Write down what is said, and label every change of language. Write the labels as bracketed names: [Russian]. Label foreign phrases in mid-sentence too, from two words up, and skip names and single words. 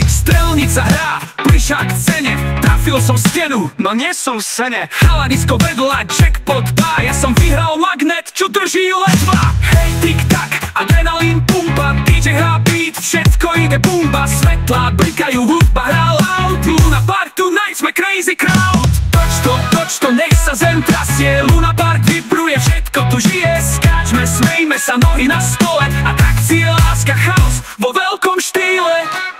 [Slovak] Strelnica hrá, plišák v cene, trafil som stenu, no nie som v sene. Chalanisko vedľa, jackpot dá, ja som vyhral magnet, čo drží ledva. Hej, tik-tak, adrenalín pumpa, DJ hrá beat, všetko ide bumba. Svetlá blikajú, hudba hrá loud, Luna Park tonight, sme [English] crazy crowd. [Slovak] Toč to, nech sa zem trasie, Luna Park vybruje, všetko tu žije. Skáčme, smejme sa, nohy na stole, atrakcia, láska, chaos vo veľkom štýle.